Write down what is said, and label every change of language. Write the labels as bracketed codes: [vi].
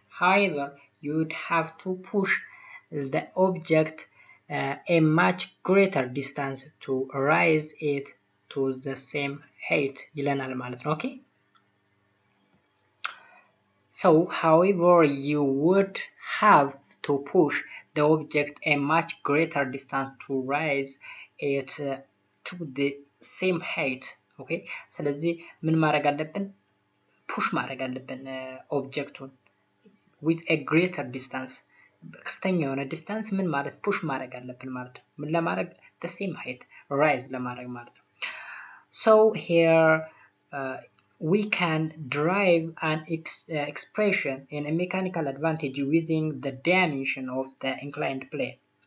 [en] However, you would have to push the object a much greater distance to raise it to the same height [am] ይለናል ማለት ነው። [en] Okay. So, however, you would have to push the object a much greater distance to raise it to the same height. Okay. [am] ስለዚህ ምን ማድረግ አለብን? ፑሽ ማድረግ አለብን ኦብጀክቱን [en] with a greater distance [am] ከፍተኛ የሆነ ዲስታንስ ምን ማለት ፑሽ ማድረግ አለብን ማለት ነው። ምን ለማድረግ [en] the same height rise [am] ለማድረግ ማለት ነው። [en] so here we can derive an expression in a mechanical advantage using the dimension of the inclined plane.